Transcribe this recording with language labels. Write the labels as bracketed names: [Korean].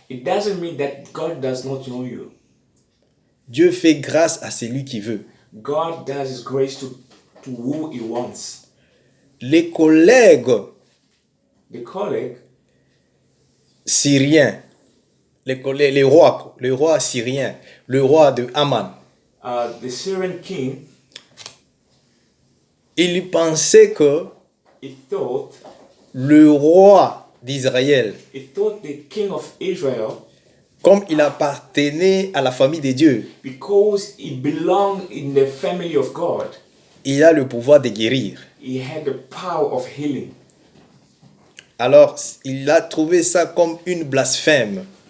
[English] It doesn't mean that God does not know you. [French] Dieu fait grâce à celui qui veut. [English] God does his grace to who he wants. [French] Les collègues [English] The colleague, [French] syriens, les rois syriens, le roi de Haman, [English] the Syrian king, [French] il pensait que [English] he thought [French] le roi d'Israël, [English] the king of Israel, [French] comme il appartenait à la famille de Dieu, [English] because he belonged in the family of God, [French] il a le pouvoir de guérir. [English] he had the power of healing. [French] Alors, il a trouvé ça comme une blasphème.